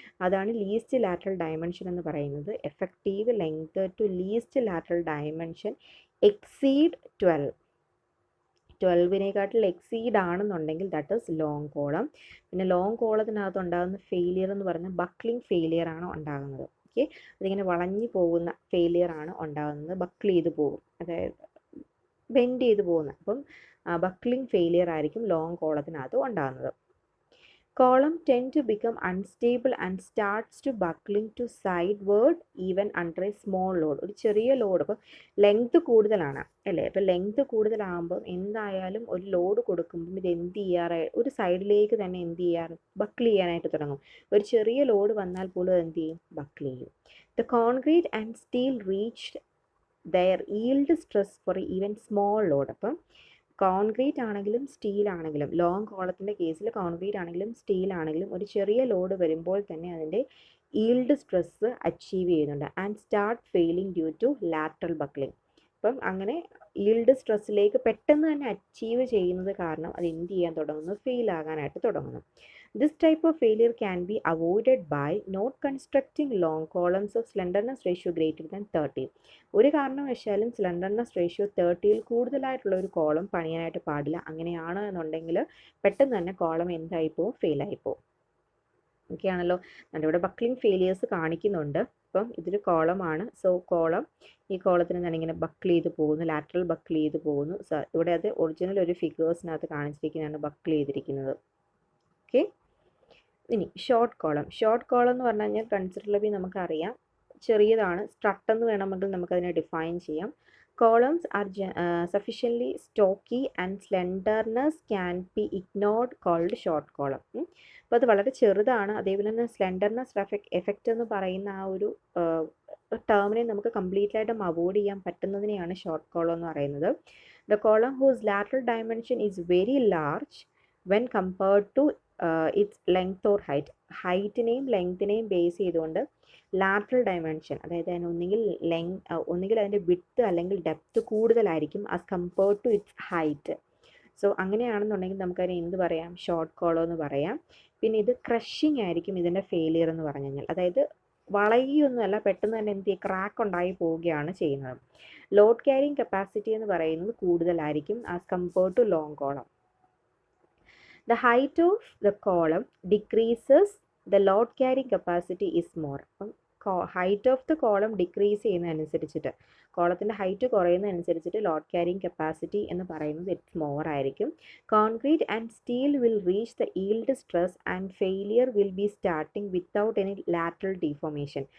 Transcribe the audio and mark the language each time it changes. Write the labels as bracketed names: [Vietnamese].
[Malayalam] അതാണ് least lateral dimension എന്ന് പറയുന്നത്. Effective length to least lateral dimension exceed 12-നെക്കാട്ടിൽ exceed ആണെന്നുണ്ടെങ്കിൽ [English] That is long column. [Malayalam] പിന്നെ ലോങ് കോളത്തിനകത്ത് ഉണ്ടാകുന്ന ഫെയിലിയർ എന്ന് പറഞ്ഞാൽ ബക്ലിംഗ് ഫെയിലിയർ ആണ് ഉണ്ടാകുന്നത്. ഓക്കെ, അതിങ്ങനെ വളഞ്ഞു പോകുന്ന ഫെയിലിയർ ആണ് ഉണ്ടാകുന്നത്, ബക്കിൾ ചെയ്ത് പോകും, അതായത് ബെൻഡ് ചെയ്ത് പോകുന്നത്. അപ്പം ബക്ലിംഗ് ഫെയിലിയർ ആയിരിക്കും ലോങ് കോളത്തിനകത്ത് ഉണ്ടാകുന്നത്. [English] Column tend to become unstable and starts to buckling to sideward even under a small load. [Malayalam] ഒരു ചെറിയ ലോഡ്, അപ്പോൾ ലെങ്ത് കൂടുതലാണ് അല്ലേ, അപ്പോൾ ലെങ്ത് കൂടുതലാകുമ്പോൾ എന്തായാലും ഒരു ലോഡ് കൊടുക്കുമ്പം ഇത് എന്ത് ചെയ്യാറായി ഒരു സൈഡിലേക്ക് തന്നെ എന്ത് ചെയ്യാറ്, ബക്കിൾ ചെയ്യാനായിട്ട് തുടങ്ങും. ഒരു ചെറിയ ലോഡ് വന്നാൽ പോലും എന്ത് ചെയ്യും, ബക്കിൾ ചെയ്യും. [English] The concrete and steel reached their yield stress for even small load. [Malayalam] അപ്പം കോൺക്രീറ്റ് ആണെങ്കിലും സ്റ്റീൽ ആണെങ്കിലും, ലോങ് കോളത്തിൻ്റെ കേസിൽ കോൺക്രീറ്റ് ആണെങ്കിലും സ്റ്റീൽ ആണെങ്കിലും ഒരു ചെറിയ ലോഡ് വരുമ്പോൾ തന്നെ അതിൻ്റെ ഈൽഡ് സ്ട്രെസ് അച്ചീവ് ചെയ്യുന്നുണ്ട്. [English] And start failing due to lateral buckling. [Malayalam] അപ്പം അങ്ങനെ ഈൽഡ് സ്ട്രെസ്സിലേക്ക് പെട്ടെന്ന് തന്നെ അച്ചീവ് ചെയ്യുന്നത് കാരണം അത് എന്ത് ചെയ്യാൻ തുടങ്ങുന്നു, ഫെയിൽ ആകാനായിട്ട് തുടങ്ങുന്നു. [English] This type of failure can be avoided by not constructing long columns of slenderness ratio greater than 30. [Malayalam] ഒരു കാരണവശാലും സ്ലെൻഡർനെസ് റേഷ്യോ 30-ൽ കൂടുതലായിട്ടുള്ള ഒരു കോളം പണിയാനായിട്ട് പാടില്ല. അങ്ങനെയാണ് എന്നുണ്ടെങ്കിൽ പെട്ടെന്ന് തന്നെ കോളം എന്തായിപ്പോവും, ഫെയിലായിപ്പോവും. ഓക്കെ ആണല്ലോ. ഇവിടെ ബക്ലിംഗ് ഫെയിലിയേഴ്സ് കാണിക്കുന്നുണ്ട്. അപ്പം ഇതൊരു കോളമാണ്. സോ കോളം, ഈ കോളത്തിന് തന്നെ ഇങ്ങനെ ബക്കിൾ ചെയ്ത് പോകുന്നു, ലാറ്ററൽ ബക്കിൾ ചെയ്ത് പോകുന്നു. ഇവിടെ അത് ഒറിജിനൽ ഒരു ഫിഗേഴ്സിനകത്ത് കാണിച്ചിരിക്കുന്നതാണ് ബക്കിൾ ചെയ്തിരിക്കുന്നത്. ഓക്കെ, ഇനി ഷോർട്ട് കോളം. ഷോർട്ട് കോളം എന്ന് പറഞ്ഞു കഴിഞ്ഞാൽ കൺസിഡറബിളി നമുക്കറിയാം ചെറിയതാണ്, സ്ട്രട്ട് എന്ന് വേണമെങ്കിൽ നമുക്കതിനെ ഡിഫൈൻ ചെയ്യാം. [English] Columns are sufficiently stocky and slenderness can be ignored called short column. [Malayalam] അപ്പോൾ അത് വളരെ ചെറുതാണ്, അതേപോലെ തന്നെ സ്ലെൻഡർനെസ് എഫക്റ്റ് എന്ന് പറയുന്ന ആ ഒരു ടേമിനെ നമുക്ക് കംപ്ലീറ്റ് ആയിട്ടും അവോയ്ഡ് ചെയ്യാൻ പറ്റുന്നതിനെയാണ് ഷോർട്ട് കോളം എന്ന് പറയുന്നത്. [English] The column whose lateral dimension is very large when compared to its length or height. [Malayalam] ഹൈറ്റിനെയും ലെങ്ത്തിനെയും base ചെയ്തുകൊണ്ട് ലാറ്ററൽ ഡയമെൻഷൻ, അതായത് അതിന് ഒന്നുകിൽ അതിൻ്റെ വിഡ്ത്ത് അല്ലെങ്കിൽ ഡെപ്ത് കൂടുതലായിരിക്കും [English] As compared to its height. [Malayalam] So അങ്ങനെയാണെന്നുണ്ടെങ്കിൽ നമുക്കതിനെ എന്ത് പറയാം? ഷോർട്ട് കോളം എന്ന് പറയാം. പിന്നെ ഇത് ക്രഷിങ് ആയിരിക്കും ഇതിൻ്റെ ഫെയിലിയർ എന്ന് പറഞ്ഞു കഴിഞ്ഞാൽ, അതായത് വളയൊന്നുമല്ല, പെട്ടെന്ന് തന്നെ എന്ത് ചെയ്യുക, ക്രാക്ക് ഉണ്ടായി പോവുകയാണ് ചെയ്യുന്നത്. ലോഡ് ക്യാരിങ് കപ്പാസിറ്റി എന്ന് പറയുന്നത് കൂടുതലായിരിക്കും [English] As compared to long column. The height of the column decreases, the load carrying capacity is more. [Malayalam] അപ്പം [English] height of the column decrease [Malayalam] ചെയ്യുന്നതനുസരിച്ചിട്ട്, കോളത്തിൻ്റെ height കുറയുന്നതനുസരിച്ചിട്ട് load carrying capacity എന്ന് പറയുന്നത് [English] it's more [Malayalam] ആയിരിക്കും. [English] Concrete and steel will reach the yield stress and failure will be starting without any lateral deformation.